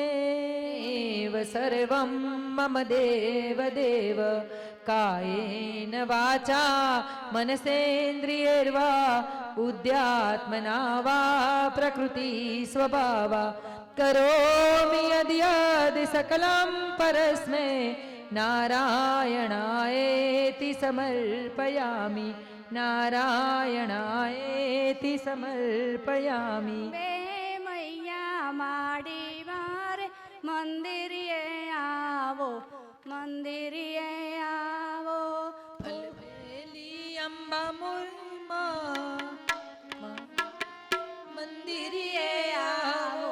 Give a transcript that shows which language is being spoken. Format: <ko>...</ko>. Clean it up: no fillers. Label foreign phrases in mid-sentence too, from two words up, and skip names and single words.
<sa>एव सर्वं मम देवदेव कायेन वाचा मनसेन्द्रियैर्वा बुद्ध्यात्मना वा प्रकृति स्वभावा करोमि यद्यद् सकलं परस्मै नारायणायेति समर्पयामि नारायणायेति समर्पयामि।</sa> <gu>બે મૈયા માડી મારે મંદિરે આવો મંદિરે આવો અલબેલી અંબા મુલમાં મંદિરે આવો</gu>